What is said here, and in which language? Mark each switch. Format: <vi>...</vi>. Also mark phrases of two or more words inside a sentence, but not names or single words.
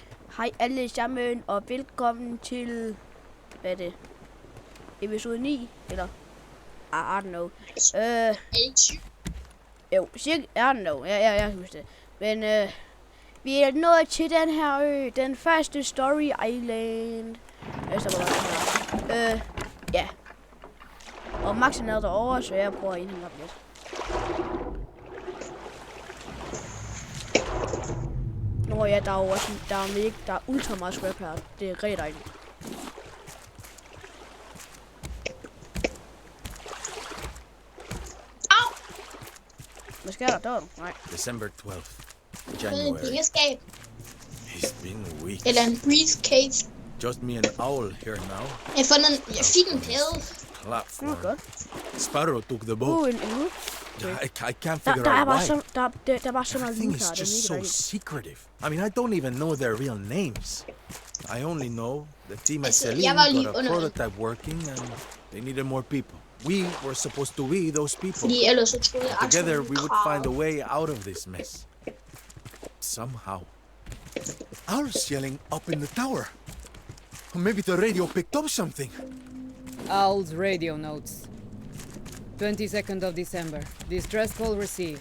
<da>Hej alle sammen, og velkommen til, hvad er det, episode 9, eller,</da> <en>I don't know.</en> <da>Jo, cirka,</da> <en>I don't know,</en> <da>jeg husker det. Men, vi er nået til den her ø, den første Story Island. Ja. Og Max er nede derovre, så jeg prøver at indhente op lidt. Nå ja, der er jo også, der er ultra meget scrap her. Det er rigtig dejligt. Au! Hvad sker der? Der var du? Nej.</da> <en>December 12th.</en> <da>Et</da> <en>January.</en> <da>pengeskab.</da> <en>It's been weeks.</en> <da>Eller en briefcase.</da> <en>Just me and Owl here now.</en> <da>Jeg fik en pæde. Platform. Det var godt.</da> <en>Sparrow took the boat.</en> <da>En uge.</da> <en>I can't figure</en> <da>Der er</da> <en>out</en> <da>bare</da> <en>why.</en> <da>så, der var så meget</da> <en>Everything</en> <da>lyd</da> <en>is</en> <da>her. Det er</da> <en>just</en> <da>mega</da> <en>so</en> <da>dejligt.</da> <en>secretive. I mean, I don't even know their real names. I only know the team at</en> <da>Altså,</da> <en>Celine</en> <da>jeg var lige</da> <en>got a under- prototype working and they needed more people. We were supposed to be those people.</en> <da>Fordi ellers så troede jeg</da> <en>Together we would find a way out of this mess. Somehow. Owl's yelling up in the tower. Or maybe the radio picked up something. Owl's radio notes. 22nd of December. Distress call received.</en>